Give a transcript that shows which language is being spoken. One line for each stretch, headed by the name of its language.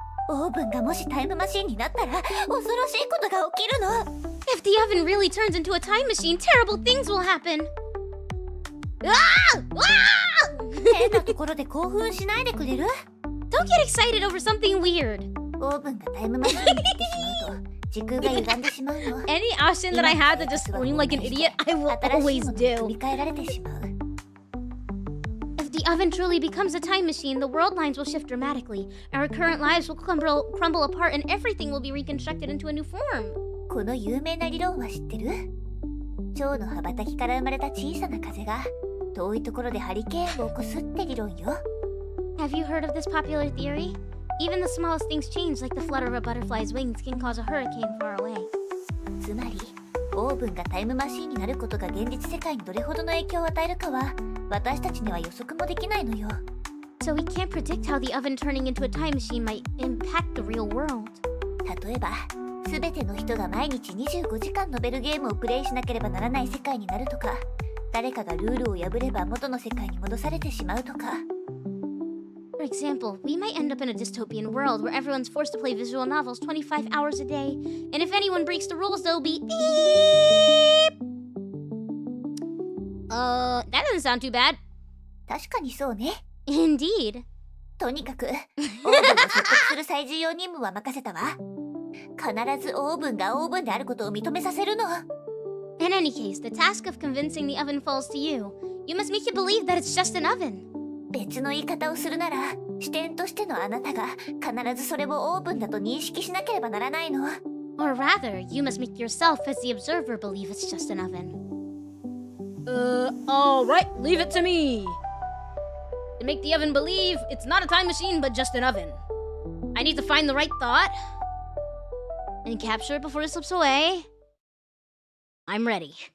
Japanese: オーブンがもしタイムマシンになったら恐ろしいことが起きるの。
English: If the oven really turns into a time machine, terrible things will happen. Ah! Ah!
Japanese: 変なところで興奮しないでくれる？
English: Don't get excited over something weird.
Japanese: オーブンがタイムマシンになってしまうと時空が歪んでしまうの。
English: Any option that I had to just scream like an idiot, I will always do.
Japanese: 組み替えられてしまう。
English: If the oven truly becomes a time machine, the world lines will shift dramatically. Our current lives will crumble apart and everything will be reconstructed into a new form.
Japanese: この有名な理論は知ってる？蝶の羽ばたきから生まれた小さな風が遠いところでハリケーンを起こすって理論よ。
English: Have you heard of this popular theory? Even the smallest things change, like the flutter of a butterfly's wings, can cause a hurricane far away.
Japanese: つまり、オーブンがタイムマシーンになることが現実世界にどれほどの影響を与えるかは私たちには予測もできないのよ。
English: So we can't predict how the oven turning into a time machine might impact the real world.
Japanese: 例えば、すべての人が毎日25時間ノベルゲームをプレイしなければならない世界になるとか、誰かがルールを破れば元の世界に戻されてしまうとか。
English: For example, we might end up in a dystopian world where everyone's forced to play visual novels 25 hours a day, and if anyone breaks the rules, they'll be beep! That doesn't sound too bad.
Japanese: 確かにそうね。
English: Indeed.
Japanese: とにかく、オーブンを説得する最重要任務は任せたわ。必ずオーブンがオーブンであることを認めさせるの。
English: In any case, the task of convincing the oven falls to you. You must make it believe that it's just an oven.
Japanese: 別の言い方をするなら、視点としてのあなたが必ずそれをオーブンだと認識しなければならないの。
English: Or rather, you must make yourself as the observer believe it's just an oven. Alright, leave it to me. To make the oven believe it's not a time machine but just an oven. I need to find the right thought and capture it before it slips away. I'm ready.